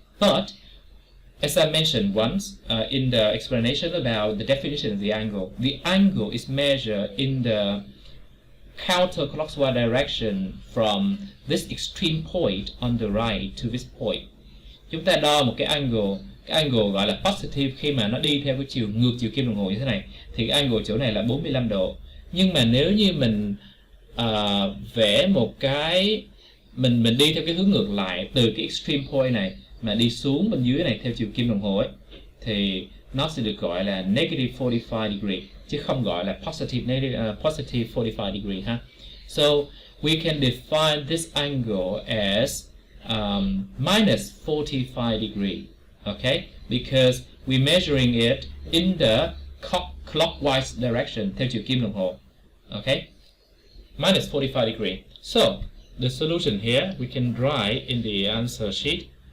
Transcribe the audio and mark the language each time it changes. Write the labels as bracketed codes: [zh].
[en] But as I mentioned once in the explanation about the definition of the angle is measured in the counterclockwise direction from this extreme point on the right to this point. [vi] Chúng ta đo một cái angle gọi là positive khi mà nó đi theo cái chiều ngược chiều kim đồng hồ như thế này, thì cái angle chỗ này là 45 độ. Nhưng mà nếu như mình vẽ một cái mình đi theo cái hướng ngược lại từ cái extreme point này mà đi xuống bên dưới này theo chiều kim đồng hồ ấy, thì nó sẽ được gọi là [en] negative 45 degree [vi] chứ không gọi là [en] positive 45 degree [vi] ha. [en] So we can define this angle as minus 45 degree, okay? Because we're measuring it in the clockwise direction [vi] theo chiều kim đồng hồ, [en] okay? Minus 45 degree. So the solution here we can write in the answer sheet.